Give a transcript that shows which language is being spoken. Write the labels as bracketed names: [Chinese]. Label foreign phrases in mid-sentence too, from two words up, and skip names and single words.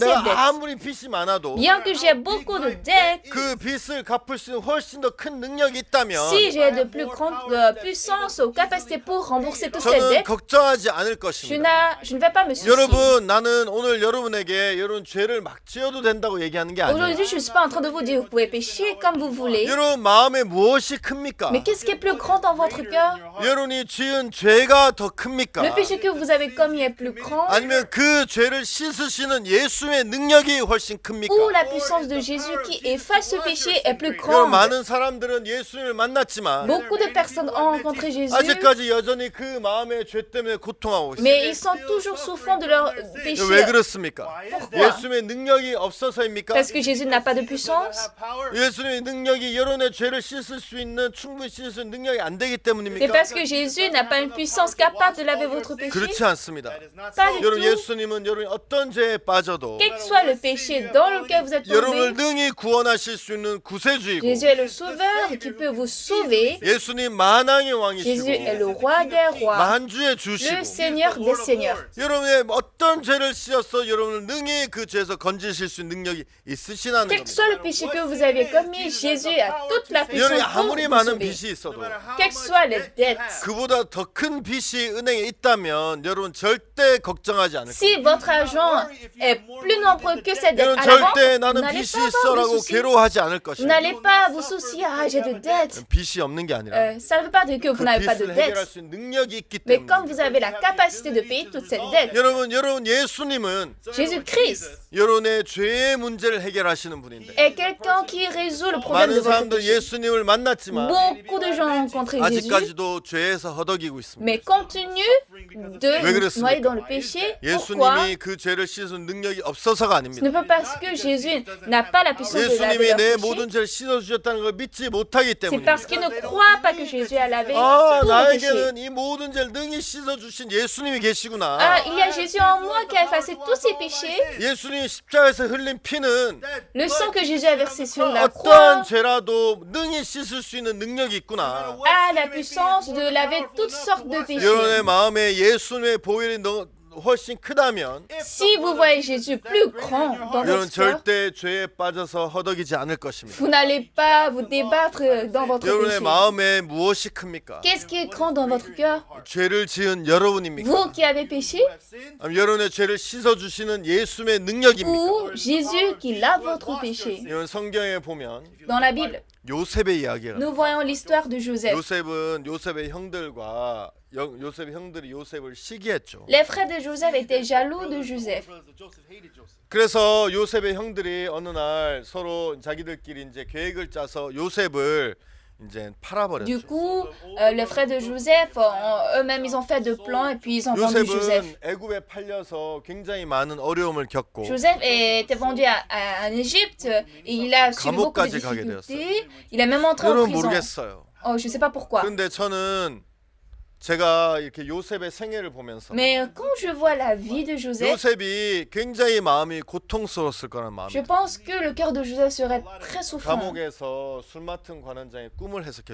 [French] ces [Korean] 내가 [French] dettes. [Korean] 아무리 빚이 많아도 [French] Bien que j'ai beaucoup de dettes, [Korean] 그 빚을 갚을 수 있는 훨씬 더 큰 능력이 있다면 [French] si j'ai de plus grande puissance ou capacité pour rembourser toutes ces [Korean] 저는 [French] dettes, [Korean] 걱정하지 않을 [French] je [Korean] 것입니다. [French] ne vais pas me soucier. [Korean] 여러분 나는 오늘 여러분에게 여러분 죄를 막 지어도 된다고 얘기하는 게 아니에요. [French] Aujourd'hui, je ne suis pas en train de vous dire vous pouvez pécher comme vous voulez. [Korean] 여러분 마음에 무엇이 큽니까? [French] Mais qu'est-ce qui est plus grand dans votre cœur? [Korean] 여러분이 지은 죄가 더 큽니까? [French] Le péché que vous avez commis est plus grand [Korean] 아니면 그 죄를 씻으시는 예수의 능력이 훨씬 큽니까? [French] ou la puissance de Jésus qui efface ce péché est plus [Korean] 여러분 [French] grande? [Korean] 많은 사람들은 예수님을 만났지만 [French] Beaucoup de personnes ont rencontré Jésus, [Korean] 아직까지 여전히 그 마음의 죄 때문에 고통하고 있어요. [French] mais ils sont toujours souffrants de leur péché. [Korean] 왜 그렇습니까? [French] Pourquoi? [Korean] 예수님의 능력이 없어서입니까? [French] Parce que Jésus n'a pas de puissance? [Korean] 예수님의 능력이 여러분의 죄를 씻을 수 있는 충분히 씻을 수 있는 능력이 안 되기 [French] C'est [Korean] 때문입니까? [French] parce que Jésus n'a pas une puissance capable de laver votre péché? [Korean] 그렇지 않습니다. [French] Pas du [Korean] 여러분 [French] tout. [Korean] 예수님은 여러분이 어떤 죄에 빠져도 [French] Quel que soit le péché dans lequel vous êtes [Korean] 여러분을 [French] tombé, [Korean] 능히 구원하실 수 있는 구세주이고 [French] Jésus est le sauveur qui peut vous sauver. [Korean] 예수님 만왕의 [French] Jésus est le [Korean] 왕이시고 [French] roi des rois, [Korean] 만주의 [French] le [Korean] 주시고 [French] Seigneur des seigneurs. [Korean] 여러분의 어떤 죄를 씌어서 여러분을 능히 그 죄에서 건지실 수 있는 능력이 있으시다는 [French] Quel que soit [Korean] 겁니다. [French] le péché que vous avez commis, Jésus a toute la puissance [Korean] 여러분이 [French] pour [Korean] 아무리 [French] vous [Korean] 많은 [French] sauver. [Korean] 빚이 있어도 [French] Quelles que soient les dettes, [Korean] 그보다 더 큰 빚이 은행에 있다면 여러분 절대 걱정하지 않을 [French] si [Korean] 겁니다. [French] votre argent est plus nombreux que ces dettes [Korean] 여러분 [French] à la banque, [Korean] 절대 [French] vous [Korean] 나는 [French] n'allez [Korean] 빚이 [French] pas avoir de [Korean] 있어라고 [French] soucis. [Korean] 괴로워하지 않을 [French] Vous [Korean] 것입니다. [French] n'allez pas vous soucier, ah j'ai de dettes. [Korean] 빚이 없는 게 아니라 [French] Ça ne veut pas dire que [Korean] 그 [French] vous n'avez pas de [Korean] 빚을 해결할 [French] dettes. [Korean] 수 있는 능력이 있기 [French] Mais comme [Korean] 때문에 [French] vous avez la capacité de payer toutes ces dettes, [Korean] 여러분 예수님은 [French] Jésus-Christ [Korean] 여러분의 죄의 문제를 해결하시는 분인데 [French] est quelqu'un qui résout le problème de [Korean] 많은 [French] votre [Korean] 사람들 [French] péché. [Korean] 예수님을 만났지만 [French] Beaucoup de gens ont rencontré Jésus, [Korean] 아직까지도 죄에서 허덕이고 있습니다. [French] mais continuent de [Korean] 왜 그렇습니까? [French] noyer dans le péché. Pourquoi? [Korean] 예수님이 그 죄를 씻은 능력이 없어서가 [French] Ce [Korean] 아닙니다. [French] n'est pas parce que Jésus n'a pas la puissance de laver [Korean] 예수님이 [French] leur [Korean] 내 [French] péché, [Korean] 모든 죄를 씻어 주셨다는 걸 믿지 못하기 [French] c'est [Korean] 때문입니다. [French] parce qu'ils ne croient pas que Jésus a lavé [Korean] 아, [French] tout le péché. [Korean] 나에게는 이 모든 죄를 능히 씻어 주신 예수님이 계시구나. [French] Ah, il y a Jésus en moi qui a effacé tous ces péchés. [Korean] 예수님이 십자가에서 흘린 피는 [French] Le sang que Jésus a versé sur la [Korean] 어떠한 [French] croix [Korean] 죄라도 능히 씻을 수 있는 능력이 있구나. [French] a la puissance de laver toutes sortes de péchés. [Korean] 여러분의 마음에 예수님의 보혈이 훨씬 크다면 [French] Si vous voyez Jésus plus grand dans [Korean] 여러분 [French] votre cœur, [Korean] 절대 죄에 빠져서 허덕이지 않을 것입니다. [French] vous n'allez pas vous débattre dans votre [Korean] 여러분의 [French] péché. [Korean] 마음에 무엇이 큽니까? [French] Qu'est-ce qui est grand dans votre cœur? [Korean] 죄를 지은 여러분입니까? [French] Vous qui avez péché [Korean] 아니면 여러분의 죄를 씻어 주시는 예수님의 능력입니까? [French] ou Jésus qui lave votre péché? [Korean] 이런 성경에 보면 [French] Dans la Bible, [Korean] 요셉의 이야기가 [French] nous voyons l'histoire de Joseph. [Korean] 요셉은 요셉의 형들과 요셉의 형들이 요셉을 시기했죠. [French] Les frères de Joseph étaient jaloux de Joseph. [Korean] 그래서 요셉의 형들이 어느 날 서로 자기들끼리 이제 계획을 짜서 요셉을 이제 [French] Du [Korean] 팔아버렸죠. [French] coup, les frères de Joseph, eux-mêmes, ils ont fait de plans et puis ils ont vendu Joseph. [Korean] 요셉은 애굽에 팔려서 굉장히 많은 어려움을 겪고 [French] Joseph était vendu en Égypte et il a subi beaucoup de [Korean] 감옥까지 가게 [French] difficultés. Il est même entré en [Korean] 여러분 [French] prison. [Korean] 모르겠어요. [French] Oh, je ne sais pas pourquoi. [Korean] 근데 저는 제가 이렇게 요셉의 생애를 보면서 [French] Mais quand je vois la vie de Joseph, [Korean] 요셉이 굉장히 마음이 고통스러웠을 거라는 마음이 [French] je pense que le cœur de Joseph serait très souffrant. [Korean] 감옥에서 술 맡은 관원장의 꿈을 해석해